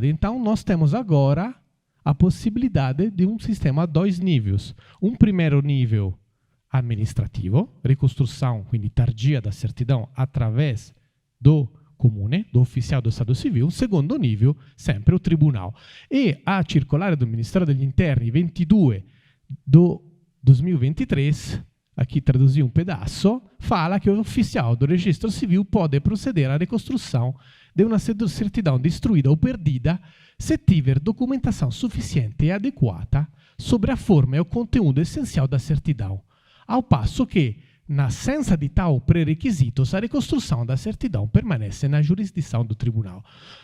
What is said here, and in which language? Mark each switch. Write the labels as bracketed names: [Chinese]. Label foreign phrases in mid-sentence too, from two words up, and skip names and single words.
[Portuguese] Então, nós temos agora a possibilidade de um sistema a dois níveis. Um primeiro nível administrativo, reconstrução, quindi tardia da certidão, através do comune, do oficial do Estado Civil. Um segundo nível, sempre o tribunal. E a circolare do Ministero degli Interni 22 do 2023, aqui traduzi um pedaço, fala que o oficial do registro civil pode proceder à reconstrução de uma certidão destruída ou perdida se tiver documentação suficiente e adequada sobre a forma e o conteúdo essencial da certidão, ao passo que, na assenza de tal pré-requisitos, a reconstrução da certidão permanece na jurisdição do tribunal.